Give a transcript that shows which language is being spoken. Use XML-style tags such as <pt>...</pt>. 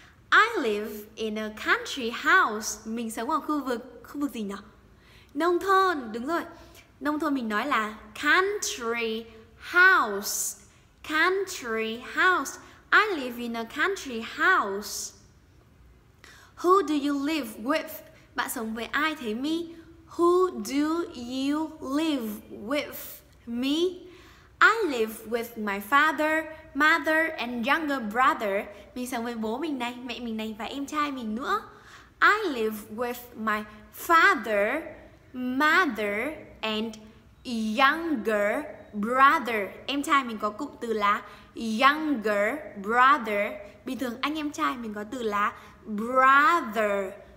<en>I live in a country house.</en> <vi>Mình sống ở khu vực gì nhỉ? Nông thôn, đúng rồi. Nông thôn mình nói là country house.</vi> <en>Country house. I live in a country house. Who do you live with?</en> <vi>Bạn sống với ai thế, Mi?</vi> <en>Who do you live with, Me? I live with my father, mother and younger brother.</en> <vi>Mình sống với bố mình này, mẹ mình này và em trai mình nữa.</vi> <en>I live with my father, mother and younger brother.</en> <vi>Em trai mình có cụm từ là younger brother. Bình thường anh em trai mình có từ là brother.</vi>